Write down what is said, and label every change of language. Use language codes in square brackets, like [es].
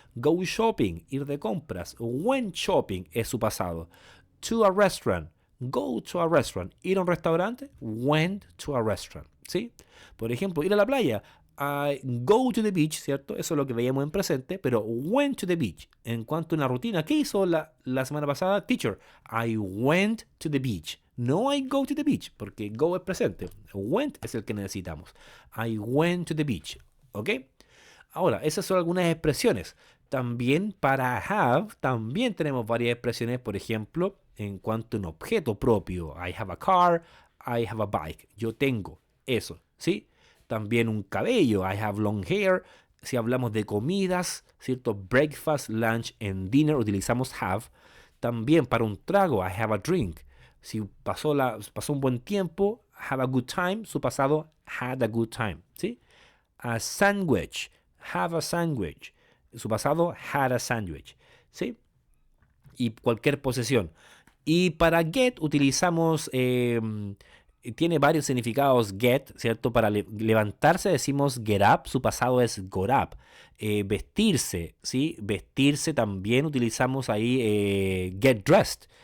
[en] Go shopping, [es] ir de compras, [en] went shopping [es] es su pasado. [en] To a restaurant, go to a restaurant, [es] ir a un restaurante, [en] went to a restaurant, ¿sí? [es] Por ejemplo, ir a la playa, [en] I go to the beach, [es] ¿cierto? Eso es lo que veíamos en presente, pero [en] went to the beach. [es] En cuanto a una rutina, ¿qué hizo la semana pasada? [en] Teacher, I went to the beach. No I go to the beach, [es] porque go es presente. [en] Went [es] es el que necesitamos. [en] I went to the beach, ¿ok? [es] Ahora, esas son algunas expresiones. También para have, también tenemos varias expresiones, por ejemplo, en cuanto a un objeto propio. [en] I have a car, I have a bike. [es] Yo tengo eso, ¿sí? También un cabello, [en] I have long hair. [es] Si hablamos de comidas, ¿cierto? [en] Breakfast, lunch and dinner, utilizamos have. [es] También para un trago, [en] I have a drink. [es] Si pasó un buen tiempo, [en] have a good time. Su pasado, had a good time, ¿sí? A sandwich, have a sandwich. [es] Su pasado, [en] had a sandwich, [es] ¿sí? Y cualquier posesión. Y para get utilizamos, tiene varios significados get, ¿cierto? Para levantarse decimos get up, su pasado es got up. Vestirse, ¿sí? Vestirse también utilizamos ahí get dressed.